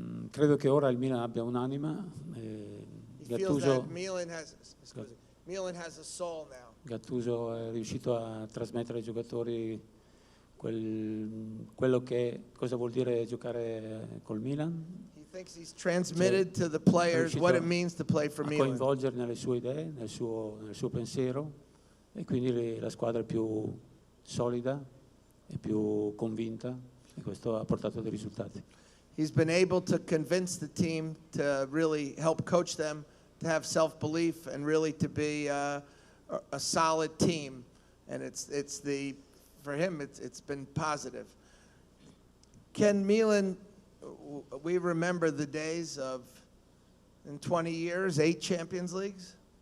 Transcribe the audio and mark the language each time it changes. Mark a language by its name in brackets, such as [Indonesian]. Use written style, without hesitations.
[Italian] Credo che ora il Milan abbia un'anima. [English] He feels that Milan has a soul now. [Italian] Gattuso è riuscito a trasmettere ai giocatori quello che cosa vuol dire giocare col Milan. [English] He thinks he's transmitted to the players what it means to play for a Milan. [Italian] coinvolgerli nelle sue idee, nel suo pensiero, e quindi la squadra è più solida e più convinta, e questo ha portato dei risultati. [English] He's been able to convince the team to really help coach them, to have self-belief, and really to be a solid team. And for him, it's been positive. Can Milan, we remember the days of, in 20 years, 8 Champions Leagues?